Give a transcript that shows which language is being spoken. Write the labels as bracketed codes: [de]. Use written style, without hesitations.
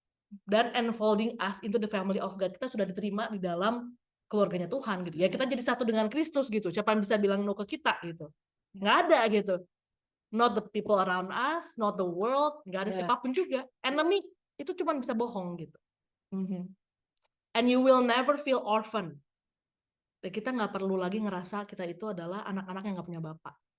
[id] Dan [en] enfolding us into the family of God, [id] kita sudah diterima di dalam keluarganya Tuhan gitu ya. Kita jadi satu dengan Kristus gitu. Siapa yang bisa bilang [en] no [id] ke kita gitu? Nggak ada gitu. [en] Not the people around us, not the world, [id] nggak ada siapapun juga. Enemy itu cuma bisa bohong gitu. [en] And you will never feel orphan. [id] Dan kita nggak perlu lagi ngerasa kita itu adalah anak-anak yang nggak punya bapak.